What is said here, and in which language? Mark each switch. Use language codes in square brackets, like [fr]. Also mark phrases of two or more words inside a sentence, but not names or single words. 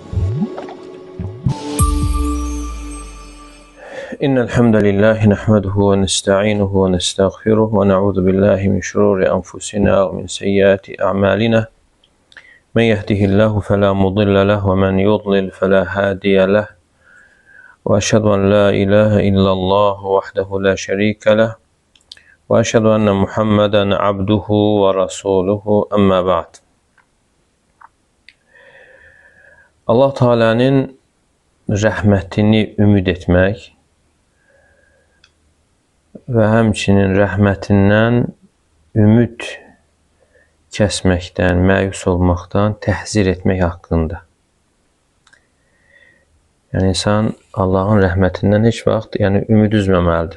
[ar] إن الحمد لله نحمده ونستعينه ونستغفره ونعوذ بالله من شرور أنفسنا ومن سيئات أعمالنا. من يهده الله فلا مضل له ومن يضلل فلا هادي له. وأشهد أن لا إله إلا الله وحده لا شريك له. وأشهد أن محمدا عبده ورسوله أما بعد. [az] Allah Teala'nın rəhmətini ümid etmək və həmçinin rəhmətindən ümid kəsməkdən, məyus olmaqdan təhzir etmək haqqında. Yəni, insan Allahın rəhmətindən heç vaxt ümid üzməməlidir.